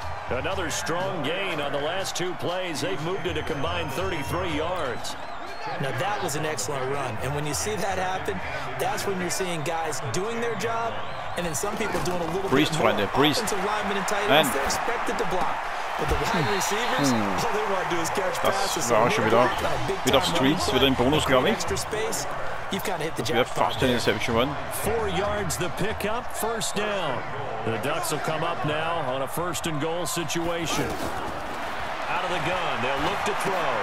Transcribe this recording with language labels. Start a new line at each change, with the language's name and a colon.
English: Another strong gain on the last 2 plays. They've moved it a combined 33 yards. Now that was an excellent run, and when you see that happen, that's when you're seeing guys doing their job, and then some people doing a little
German: Priest,
English: bit more.
German: Freunde, Priest.
English: Offensive linemen and tight ends, they're expected to block. But the wide receivers, all they want to do is catch passes.
German: Das war auch schon wieder auf Streets, wieder im Bonus, glaube ich.
English: You've got to hit the
German: Das wäre fast eine Interception geworden.
English: 4 yards the pickup, first down. The Ducks will come up now on a 1st and goal situation. Out of the gun, they'll look to throw.